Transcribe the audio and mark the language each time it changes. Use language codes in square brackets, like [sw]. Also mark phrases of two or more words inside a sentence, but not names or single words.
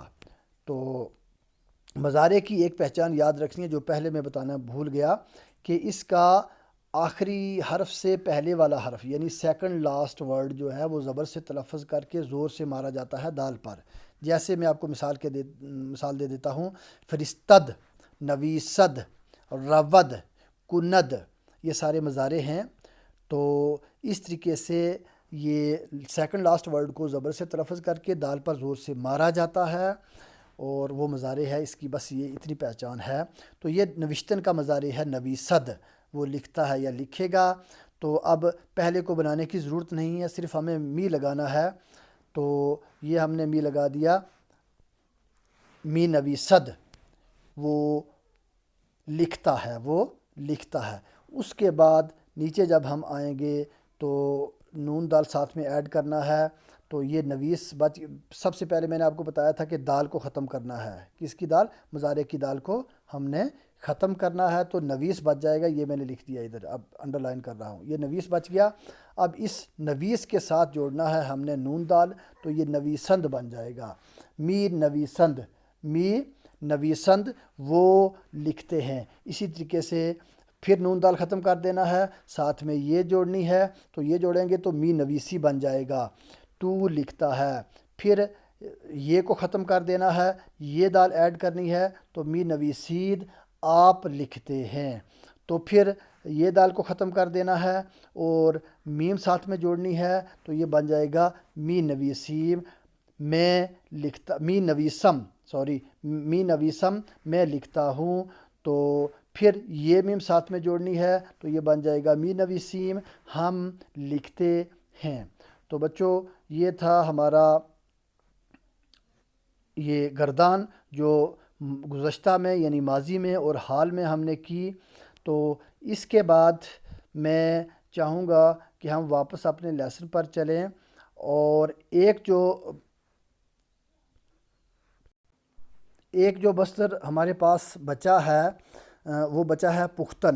[ur] تو مضارع کی ایک پہچان یاد رکھنی ہے جو پہلے میں بتانا بھول گیا، کہ اس کا آخری حرف سے پہلے والا حرف یعنی [en] second last word [ur] جو ہے وہ زبر سے تلفظ کر کے زور سے مارا جاتا ہے دال پر۔ جیسے میں آپ کو مثال دے دیتا ہوں، [fa] فرستد، نویسد، رود، کند، [ur] یہ سارے مضارع ہیں۔ تو اس طریقے سے یہ [en] second last word [ur] کو زبر سے تلفظ کر کے دال پر زور سے مارا جاتا ہے، اور وہ مضارع ہے، اس کی بس یہ اتنی پہچان ہے۔ تو یہ نوشتن کا مضارع ہے نویسد، وہ لکھتا ہے یا لکھے گا۔ تو اب پہلے کو بنانے کی ضرورت نہیں ہے، صرف ہمیں می لگانا ہے۔ تو یہ ہم نے می لگا دیا، [fa] می نویسد، [ur] وہ لکھتا ہے، وہ لکھتا ہے۔ اس کے بعد نیچے جب ہم آئیں گے تو نون دال ساتھ میں ایڈ کرنا ہے، تو یہ نویس سب سے پہلے میں نے آپ کو بتایا تھا کہ دال کو ختم کرنا ہے۔ کس کی دال؟ مضارع کی دال کو ہم نے ختم کرنا ہے، تو نویس بچ جائے گا۔ یہ میں نے لکھ دیا ادھر، اب انڈر لائن کر رہا ہوں، یہ نویس بچ گیا۔ اب اس نویس کے ساتھ جوڑنا ہے ہم نے نون دال، تو یہ نویسند بن جائے گا۔ [fa] می نویسند، می نویسند، [ur] وہ لکھتے ہیں۔ اسی طریقے سے پھر نون دال ختم کر دینا ہے، ساتھ میں یہ جوڑنی ہے، تو یہ جوڑیں گے تو [fa] می نویسی [ur] بن جائے گا، تو لکھتا ہے۔ پھر یہ کو ختم کر دینا ہے، یہ دال ایڈ کرنی ہے، تو [fa] می نویسید، [ur] آپ لکھتے ہیں۔ تو پھر یہ دال کو ختم کر دینا ہے اور میم ساتھ میں جوڑنی ہے، تو یہ بن جائے گا [fa] می نویسیم، [ur] میں لکھتا، [fa] می نویسم، می نویسم، [ur] میں لکھتا ہوں۔ تو پھر یہ میم ساتھ میں جوڑنی ہے، تو یہ بن جائے گا [fa] می نویسیم، [ur] ہم لکھتے ہیں۔ تو بچوں یہ تھا ہمارا یہ گردان جو گزشتہ میں یعنی ماضی میں اور حال میں ہم نے کی۔ تو اس کے بعد میں چاہوں گا کہ ہم واپس اپنے لیسن پر چلیں، اور ایک جو مصدر ہمارے پاس بچا ہے وہ بچا ہے پختن۔